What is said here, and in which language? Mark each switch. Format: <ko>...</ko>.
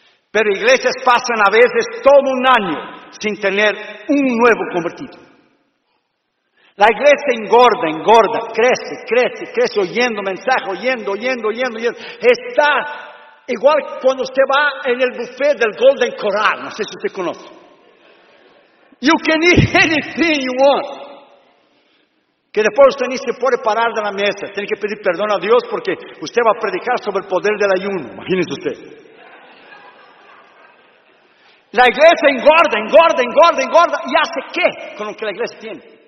<es>Pero iglesias pasan a veces todo un año sin tener un nuevo convertido. La iglesia engorda, engorda, crece, crece, crece, oyendo mensajes, oyendo. Está igual cuando usted va en el buffet del Golden Corral, no sé si usted conoce.</es> <en>You can eat anything you want.</en> <es>Que después usted ni se puede parar de la mesa. Tiene que pedir perdón a Dios porque usted va a predicar sobre el poder del ayuno. Imagínese usted. La iglesia engorda, engorda, engorda, engorda. ¿Y hace qué con lo que la iglesia tiene?</es>